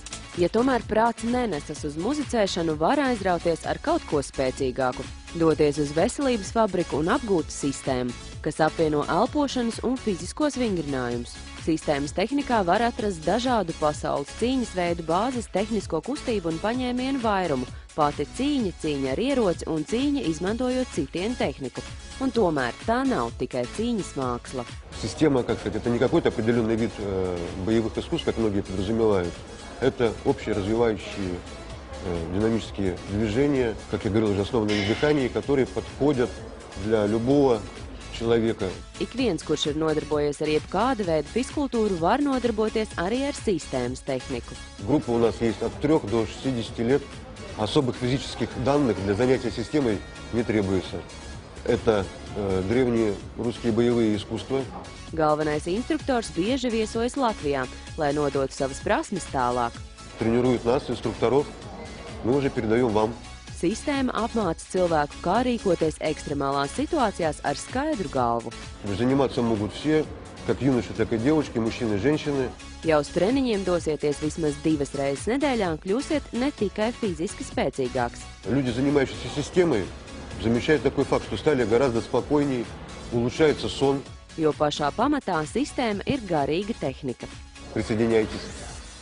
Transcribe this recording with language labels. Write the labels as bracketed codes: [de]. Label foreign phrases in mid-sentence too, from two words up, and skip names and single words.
[lv] Ja tomēr prāts nenesas uz muzicēšanu, var aizrauties ar kaut ko spēcīgāku, doties uz veselības fabriku un apgūt sistēmu, kas apvieno elpošanas un fiziskos vingrinājumus. Sistēmas tehnikā var atrast dažādu pasaules cīņas veidu bāzes tehnisko kustību un paņēmienu vairumu, pati cīņa, cīņa ar ieroci un cīņa izmantojot citienu tehniku. Un tomēr tā nav tikai cīņas māksla. [ru] Система, как сказать, это не какой-то определенный вид боевых искусств, как многие подразумевают. Это общеразвивающие динамические движения, как я говорил, уже основанные на дыхании, которые подходят для любого человека. [lv] Ik viens, kurš ir nodarbojies ar jebkādu veidu fizkultūru, var nodarboties arī ar sistēmas tehniku. [ru] Группа у нас есть от 3 до 60 лет. Особых физических данных для занятия системой не требуется. Это древние русские боевые искусства. [lv] Galvenais instruktors bieži viesojas Latvijā, lai nodotu savas prasmes tālāk. [ru] Тренируют нас, инструкторов. Мы уже передаем вам. [lv] Sistēma apmāca cilvēku, kā rīkoties ekstremālās situācijās ar skaidru galvu. [ru] Заниматься могут все, как юноши, так и девушки, мужчины, женщины. [lv] Ja uz treniņiem dosieties vismaz 2 reizes nedēļā, kļūsiet ne tikai fiziski spēcīgāks. [ru] Люди, занимающиеся системой, замечают такой факт, что стали гораздо спокойнее, улучшается сон. [lv] Jo pašā pamatā sistēma ir garīga tehnika. [ru] Присоединяйтесь.